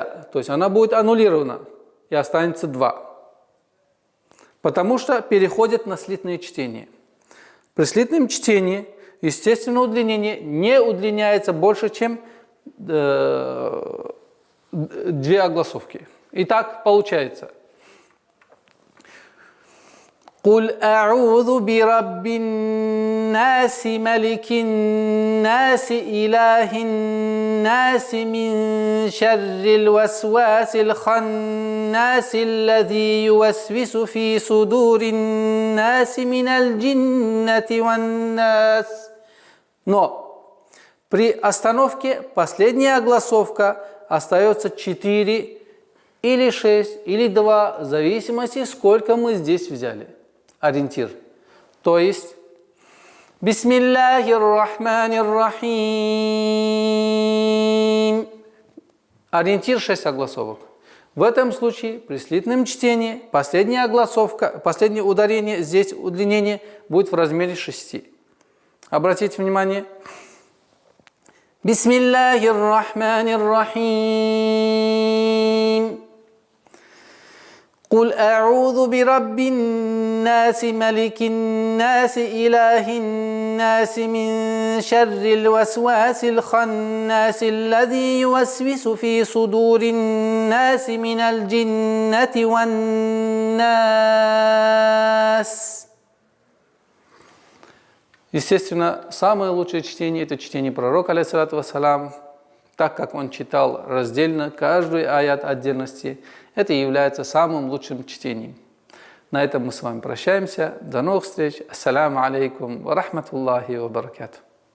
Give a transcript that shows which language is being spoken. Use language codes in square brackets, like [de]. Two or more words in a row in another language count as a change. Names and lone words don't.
[ru] То есть она будет аннулирована и останется 2. Потому что переходит на слитное чтение. При слитном чтении естественное удлинение не удлиняется больше, чем 2 огласовки. Итак, получается. [ar] قل أعوذ برب الناس ملك الناس إله الناس من شر الوسواس الخناس الذي يوسوس في صدور الناس من الجنة والناس. [ru] Но при остановке последняя огласовка остается 4 или 6 или 2, в зависимости, сколько мы здесь взяли. Ориентир. То есть [ar] بسم الله الرحمن الرحيم. [ru] Ориентир 6 огласовок. В этом случае при слитном чтении последняя огласовка, последнее ударение, здесь удлинение будет в размере 6. Обратите внимание. [ar] بسم الله الرحمن الرحيم. قل أعوذ برب الناس ملك الناس إله الناس من من شر الوسواس الخناس الذي يوسوس في صدور الناس من الجنة والناس. [ru] Естественно, самое лучшее чтение – это чтение пророка, [ar] عليه الصلاة والسلام, [ru] так как он читал раздельно каждый аят отдельности. Это является самым лучшим чтением. На этом мы с вами прощаемся. До новых встреч. [ar] السلام عليكم ورحمة الله وبركاته.